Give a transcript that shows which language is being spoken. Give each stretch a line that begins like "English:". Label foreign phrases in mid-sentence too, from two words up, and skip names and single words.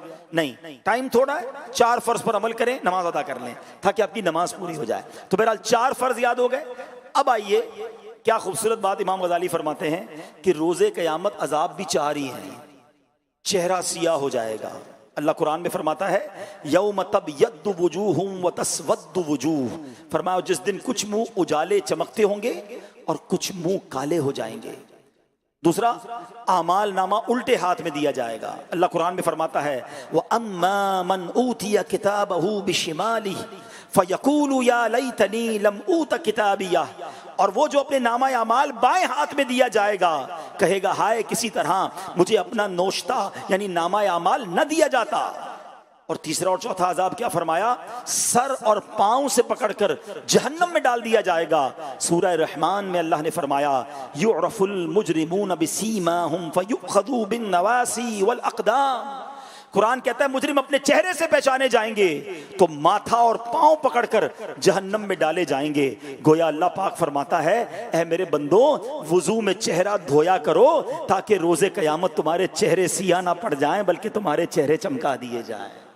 Hindi: नहीं, टाइम थोड़ा है, 4 फर्ज पर अमल करें, नमाज अदा कर लें ताकि आपकी नमाज पूरी हो जाए। तो बहरहाल 4 फर्ज याद हो गए। अब आइए, क्या खूबसूरत बात इमाम गजाली फरमाते हैं कि रोजे क़यामत अजाब भी 4 ही हैं। चेहरा सियाह हो जाएगा। अल्लाह कुरान में फरमाता है
Arabic: يوم تبيض وجوههم و تسود وجوه,
Hindi: फरमाया जिस दिन कुछ मुंह उजाले चमकते होंगे और कुछ मुंह काले हो जाएंगे। दूसरा, आमाल नामा उल्टे हाथ में दिया जाएगा। अल्लाह कुरान में फरमाता है
Arabic: وأما من أوتي كتابه بشماله فيقول يا ليتني لم أوت كتابيه,
Hindi: और वो जो अपने नामा अमाल बाएं हाथ में दिया जाएगा कहेगा हाय किसी तरह मुझे अपना नोश्ता यानी नामा अमाल न दिया जाता। और तीसरा और चौथा अजाब क्या फरमाया? सर और पांव से पकड़कर जहन्नम में डाल दिया जाएगा। सूरह रहमान में अल्लाह ने फरमाया
Arabic: يعرف المجرمون بسيماهم فيؤخذ بالنواصي والأقدام.
Hindi: कुरान कहता है मुजरिम अपने चेहरे से पहचाने जाएंगे तो माथा और पांव पकड़कर जहन्नम में डाले जाएंगे। गोया अल्लाह पाक फरमाता है ऐ मेरे बंदो, वुजू में चेहरा धोया करो ताकि रोजे क़यामत तुम्हारे चेहरे सियाह ना पड़ जाएं बल्कि तुम्हारे चेहरे चमका दिए जाएं।